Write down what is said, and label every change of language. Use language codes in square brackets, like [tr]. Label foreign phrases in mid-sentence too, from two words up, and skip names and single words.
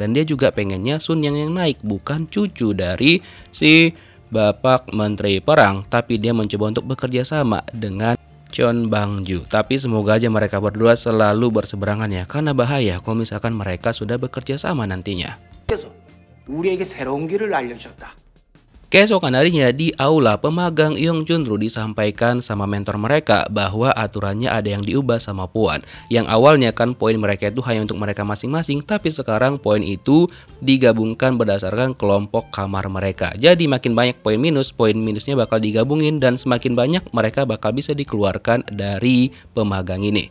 [id] Dan dia juga pengennya Sun yang naik, bukan cucu dari si Bapak Menteri Perang. Tapi dia mencoba untuk bekerja sama dengan Chon Bangju. Tapi semoga aja mereka berdua selalu berseberangan ya, karena bahaya kalau misalkan mereka sudah bekerja sama nantinya. [ko] 우리에게 새로운 길을 알려주셨다. [id] Keesokan harinya di aula pemagang Yong Chunru disampaikan sama mentor mereka bahwa aturannya ada yang diubah sama Puan. Yang awalnya kan poin mereka itu hanya untuk mereka masing-masing, tapi sekarang poin itu digabungkan berdasarkan kelompok kamar mereka. Jadi makin banyak poin minusnya bakal digabungin dan semakin banyak mereka bakal bisa dikeluarkan dari pemagang ini.